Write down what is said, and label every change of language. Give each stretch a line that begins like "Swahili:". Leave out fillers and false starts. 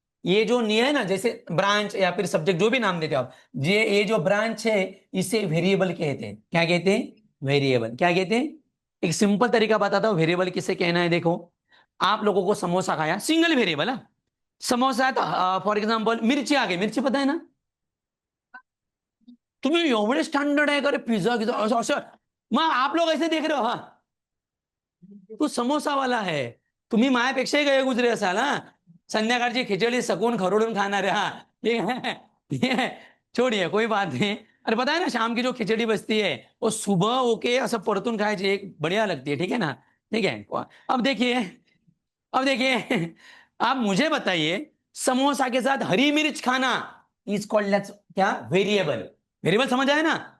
Hindi: ये जो नहीं है ना, जैसे ब्रांच या फिर सब्जेक्ट जो भी नाम देते हो आप, ये जो ब्रांच है इसे वेरिएबल कहते हैं। क्या कहते हैं? वेरिएबल। क्या कहते हैं? एक सिंपल तरीका बताता हूं वेरिएबल किसे कहना है। देखो, आप लोगों को समोसा खाया, सिंगल वेरिएबल है। समोसा है तो फॉर एग्जाम्पल मिर्ची आ गई, मिर्ची पता है ना?
Marathi: तुम्हें एवढे स्टँडर्ड आहे का रे, पिझ्झा गिझा असं असं, मग
Hindi: आप लोग ऐसे देख रहे हो?
Marathi: हा, तू समोसावाला आहे, तुम्ही मायापेक्षाही गए गुजरे असाल हा, संध्याकाळची खिचडी सकून खरडून खाणारे।
Hindi: हा, ये छोड़िए, कोई बात नहीं। अरे पता है ना, शाम की जो खिचड़ी बचती है वो सुबह होके ऐसा परतून खाए एक बढ़िया लगती है। ठीक है ना? ठीक है। अब देखिए, अब देखिए, आप मुझे बताइए, समोसा के साथ हरी मिर्च खाना इज कॉल्ड क्या? वेरिएबल। वेरिएबल समझ आया ना?